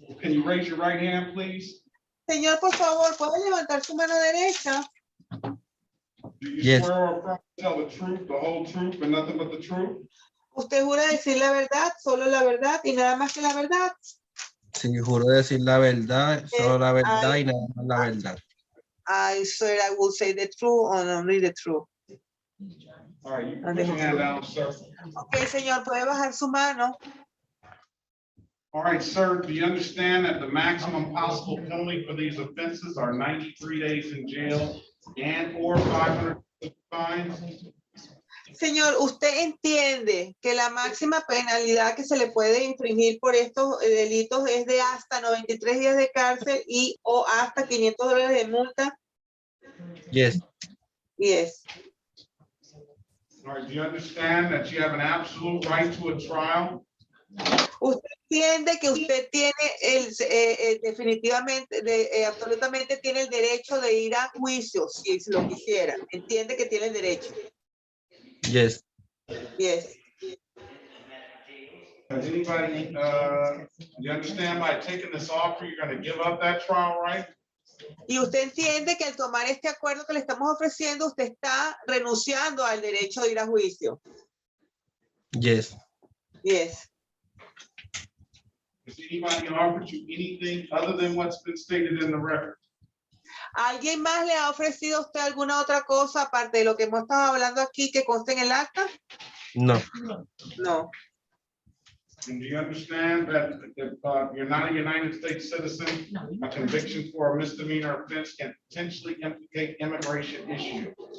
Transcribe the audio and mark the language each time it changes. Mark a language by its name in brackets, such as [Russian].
[English] Can you raise your right hand, please? [Spanish] Señor, por favor, ¿puede levantar su mano derecha? [English] Do you Yes. swear or affirm to tell the truth, the whole truth, and nothing but the truth? [Spanish] ¿Usted jura decir la verdad, solo la verdad y nada más que la verdad? Sí, juro decir la verdad, solo la verdad y nada más la verdad. [English] I swear I will say the truth and only the truth. All right, you can put your hand down, sir. [Spanish] Okay, señor, puede bajar su mano. [English] All right, sir, do you understand that the maximum possible penalty for these offenses are 93 days in jail and or 500 fines? [Spanish] Señor, ¿usted entiende que la máxima penalidad que se le puede infringir por estos delitos es de hasta 93 días de cárcel y o hasta $500 de multa? [English] Yes. Yes. All right, do you understand that you have an absolute right to a trial? [Spanish] ¿Usted entiende que usted tiene definitivamente, absolutamente tiene el derecho de ir a juicio si lo quisiera? ¿Entiende que tiene el derecho? [English] Yes. Yes. Does anybody, you understand by taking this offer, you're going to give up that trial right? [Spanish] Y usted entiende que al tomar este acuerdo que le estamos ofreciendo, usted está renunciando al derecho de ir a juicio. [English] Yes. Yes. Has anybody offered you anything other than what's been stated in the record? [Spanish] ¿Alguien más le ha ofrecido a usted alguna otra cosa aparte de lo que hemos estado hablando aquí que conste en el acta? [English] No. No. And do you understand that if you're not a United States citizen, a conviction for a misdemeanor offense can potentially implicate immigration issues?